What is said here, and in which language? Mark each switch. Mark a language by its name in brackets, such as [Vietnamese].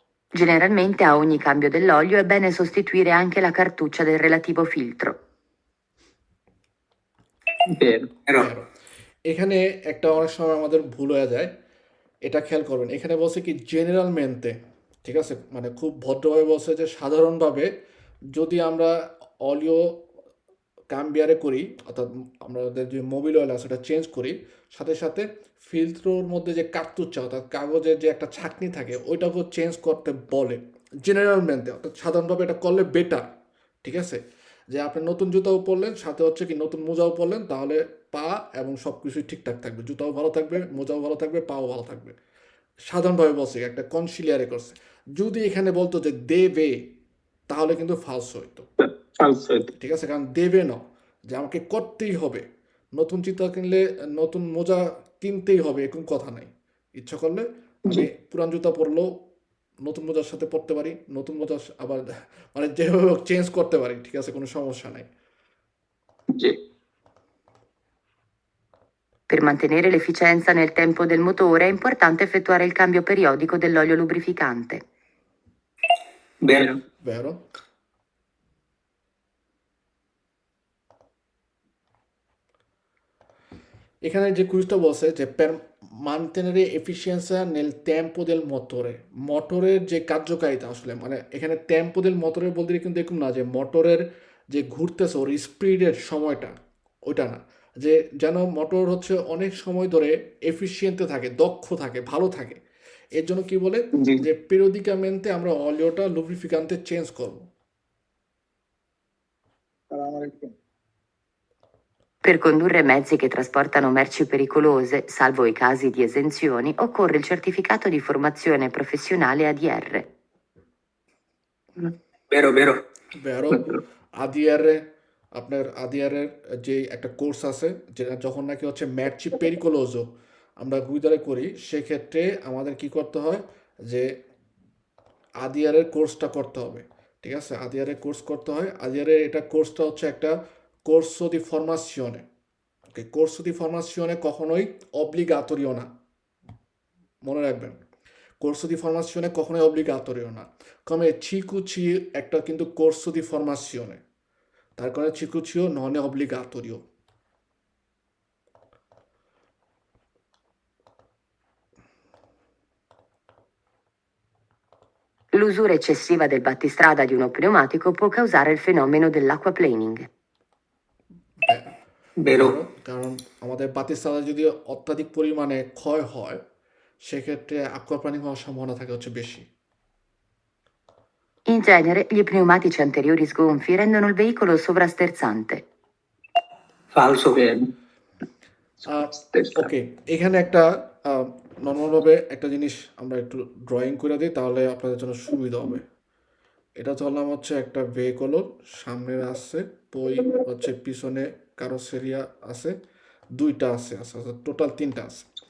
[Italian] Generalmente a ogni cambio dell'olio è bene sostituire anche la cartuccia del relativo filtro. Vero. Vero. Vero. [Bangla] এখানে একটা অনেক সময় আমাদের ভুল হয়ে যায়, এটা খেয়াল করবেন। এখানে বলছে কি জেনারেলমেন্টে, ঠিক আছে, মানে খুব ভদ্রভাবে বলছে যে সাধারণভাবে যদি আমরা অলিও কাম্বিয়ারে করি, অর্থাৎ আমাদের যে মোবিল অয়েল আছে সেটা চেঞ্জ করি, সাথে সাথে ফিল্টারের মধ্যে যে কার্তুচ্চা অর্থাৎ কাগজের যে একটা ছাঁকনি থাকে ওইটাকেও চেঞ্জ করতে বলে জেনারেলমেন্টে, অর্থাৎ সাধারণভাবে এটা করলে বেটার। ঠিক আছে, যে আপনি নতুন জুতাও পরলেন, সাথে হচ্ছে কি নতুন মোজাও পরলেন, তাহলে পা এবং সব কিছুই ঠিকঠাক থাকবে, জুতাও ভালো থাকবে, মোজাও ভালো থাকবে, পাও ভালো থাকবে। সাধারণভাবে বলছে, একটা কনসিলিয়ারে করছে। যদি এখানে বলতো যে দেবে, তাহলে কিন্তু ফালস হইতো। [English] False. [Bangla] ঠিক আছে, কারণ দেবে না, যে আমাকে করতেই হবে, নতুন জুতা কিনলে নতুন মোজা কিনতেই হবে এরকম কথা নাই। ইচ্ছা করলে আমি পুরান জুতা পরলেও নতুন মোজার সাথে পরতে পারি, নতুন মোজা আবার মানে যেভাবে চেঞ্জ করতে পারি, ঠিক আছে, কোনো সমস্যা নাই। [Italian] Sì. Per mantenere l'efficienza nel tempo del motore è importante effettuare il cambio periodico dell'olio lubrificante. Vero. Vero? [Bangla] এখানে যে কুইজটা বলছে যে [Italian] per mantenere efficienza nel tempo del motore, [Bangla] মোটরের যে কার্যকারিতা আসলে, মানে এখানে টেম্পো del motore বলতে কিন্তু এরকম না যে মোটরের যে ঘুরতেছে ওর স্পিডের সময়টা, ওইটা না, যে যেন মোটর হচ্ছে অনেক সময় ধরে এফিসিয়েন্টে থাকে, দক্ষ থাকে, ভালো থাকে। এর জন্য কি বলে জি। যে পেরিওডিকামেন্টে আমরা অলিওটা লুব্রিফিকান্টে চেঞ্জ করবো। [Italian] Per condurre mezzi che trasportano merci pericolose, salvo i casi di esenzioni, occorre il certificato di formazione professionale ADR. Vero, vero. [Bangla] ভেরো আদিয়ারে, আপনার আদিয়ারের যে একটা কোর্স আছে, যেটা যখন নাকি হচ্ছে ম্যাচি পেরিকোলোজো আমরা গুইদারে করি, সেক্ষেত্রে আমাদের কি করতে হয় যে আদিয়ারের কোর্সটা করতে হবে। ঠিক আছে, আদিয়ারের কোর্স করতে হয়। আদিয়ারের এটা কোর্সটা হচ্ছে একটা কোর্সো দি ফরমাসিওনে। ওকে, কোর্সো দি ফরমাসিওনে কখনোই অব্লিগাতরিও না, মনে রাখবেন। [Italian] Corso di formazione [Bangla] কখনোই অব্লিগাতরিও না। [Italian] come CQC [Bangla] একটা কিন্তু [Italian] corso di formazione, [Bangla] তার কারণে [Italian] CQCও non è obbligatorio। L'usura eccessiva del battistrada di uno pneumatico può causare il fenomeno dell'aquaplaning. Vero. [Bangla] কারণ আমাদের বাতিস্তাদা যদি অত্যাধিক পরিমাণে ক্ষয় হয়, সেক্ষেত্রে অ্যাকুয়াপ্লানিং হওয়ার সম্ভাবনা থাকে হচ্ছে বেশি। [Italian] In genere, gli pneumatici anteriori sgonfi rendono il veicolo sovrasterzante. Falso. Vero. [Bangla] ওকে, এখানে একটা নর্মালভাবে একটা জিনিস আমরা একটু ড্রয়িং করে দিই, তাহলে আপনাদের জন্য সুবিধা হবে। এটা ধরলাম হচ্ছে একটা ভেহিকলর সামনের আছে, পই হচ্ছে পিছনে কারোসেরিয়া আছে, দুইটা আছে, টোটাল তিনটা আছে।